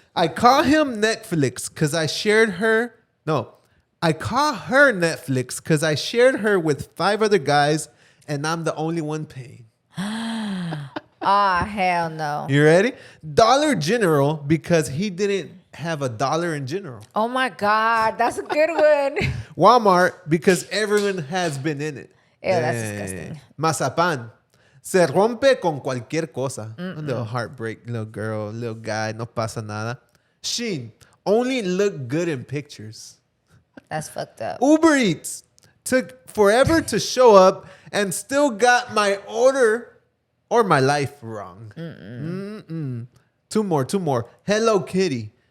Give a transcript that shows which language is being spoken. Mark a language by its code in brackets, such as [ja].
[en] I call him Netflix because I shared her. No, I call her Netflix because I shared her with 5 other guys, and I'm the only one paying. Hell no. You ready? Dollar General because he didn't have a dollar in general. Oh my God, that's a good one. Walmart because everyone has been in it. Ew, that's disgusting. Mazapan. [es] Se rompe con cualquier cosa. [en] A little heartbreak, little girl, little guy, [es] no pasa nada. [en] Shein. Only look good in pictures. That's fucked up. Uber Eats. Took forever to show up and still got my order or my life wrong. Two more. Hello Kitty.